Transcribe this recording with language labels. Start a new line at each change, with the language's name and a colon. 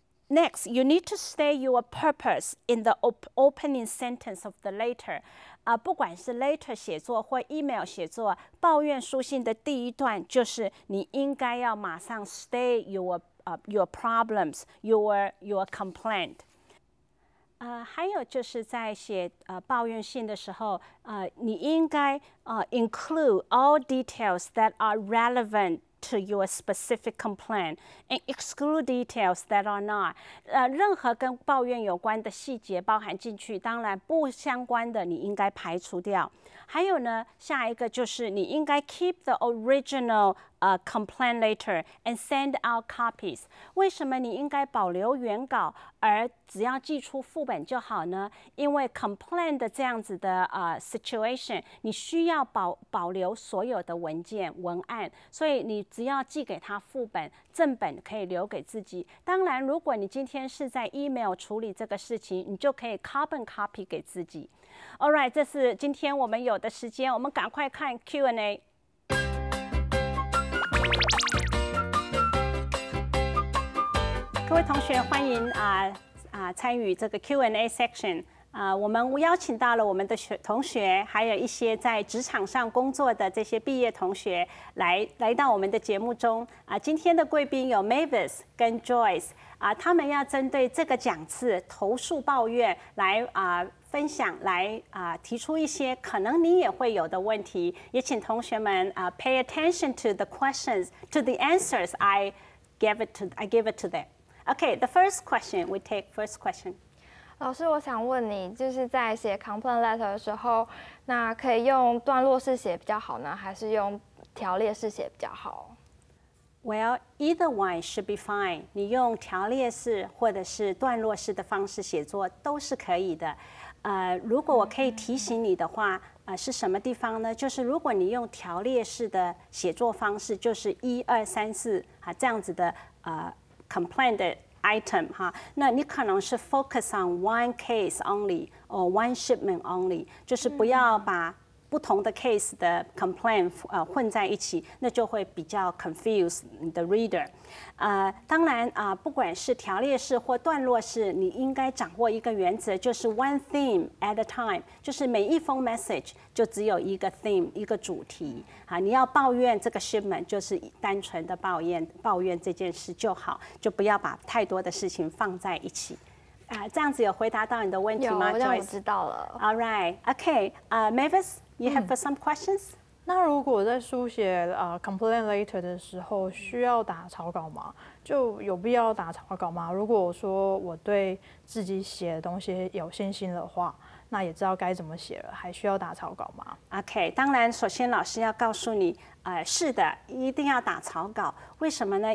English: Next, you need to state your purpose in the opening sentence of the letter.
Chinese: 不管是 letter 写作或 email 写作，抱怨书信的第一段就是你应该要马上
English: state your problems, your complaint.
Chinese: 还有就是在写抱怨信的时候，你应该
English: include all details that are relevant to your specific complaint and exclude details that are not.
Chinese: 任何跟抱怨有关的细节包含进去，当然不相关的你应该排除掉。还有呢，下一个就是你应该
English: keep the original complaint letter and send out copies.
Chinese: 为什么你应该保留原稿，而只要寄出副本就好呢？因为 complaint 的这样子的situation， 你需要保留所有的文件文案，所以你只要寄给他副本，正本可以留给自己。当然，如果你今天是在 email 处理这个事情，你就可以 carbon copy 给自己。
English: All right，
Chinese: 这是今天我们有的时间，我们赶快看 Q&A。各位同学，欢迎参与这个 Q&A section。我们邀请到了我们的同学，还有一些在职场上工作的这些毕业同学来到我们的节目中。今天的贵宾有 Mavis 跟 Joyce， 他们要针对这个讲次投诉抱怨来分享，来提出一些可能你也会有的问题。也请同学们
English: pay attention to the questions, to the answers I give it to them. Okay, the first question, we take first question.
Chinese: 老师，我想问你，就是在写 complaint letter 的时候，那可以用段落式写比较好呢，还是用条列式写比较好？
English: Well, either one should be fine.
Chinese: 你用条列式或者是段落式的方式写作都是可以的。如果我可以提醒你的话，是什么地方呢？就是如果你用条列式的写作方式，就是1、2、3、4这样子的complaint 的 item 那你可能是
English: focus on one case only or one shipment only，
Chinese: 就是不要把不同的 case 的 complaint 混在一起，那就会比较 confuse 你的 reader。当然不管是条列式或段落式，你应该掌握一个原则，就是
English: one theme at a time，
Chinese: 就是每一封 message 就只有一个 theme， 一个主题。你要抱怨这个 shipment， 就是单纯的抱怨这件事就好，就不要把太多的事情放在一起。这样子有回答到你的问题吗？有，让我知道了。
English: All right, okay. Mavis, you have some questions?
Chinese: 那如果在书写complaint letter 的时候，需要打草稿吗？就有必要打草稿吗？如果我说我对自己写的东西有信心的话，那也知道该怎么写了，还需要打草稿吗？
English: OK，
Chinese: 当然，首先老师要告诉你，是的，一定要打草稿。为什么呢？